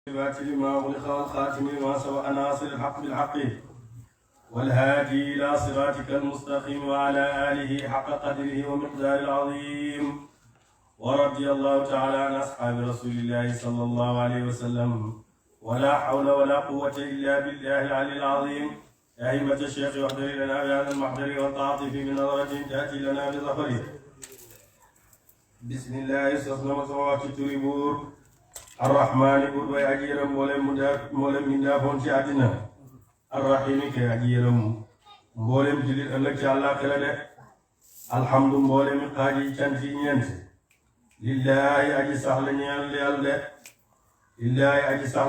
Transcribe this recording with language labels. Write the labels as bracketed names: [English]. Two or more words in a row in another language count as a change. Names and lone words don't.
[Arabic] الباطل لما أغلق والخاتم لما سبق ناصر الحق بالحق والهادي إلى صراطك المستقيم وعلى آله حق قدره ومقداره العظيم ورضي الله تعالى عن أصحاب رسول الله صلى الله عليه وسلم ولا حول ولا قوة إلا بالله العلي العظيم يا أئمة الشيخ واحضر لنا بهذا المحضر والتعاطف بنظرة تأتي لنا بظفره بسم الله سبحانه وتعالى الرحمن [Wolof] بر way aji yërëm mboolem mindaafoon ci àddina arrahimi kay aji yërëm mboolem jullit ëllëg ci àllaaxira de alhamdu mboolem xaaji cant yi ñeent lillaahi aji sax la ñeel yàlla de lillaahi aji sax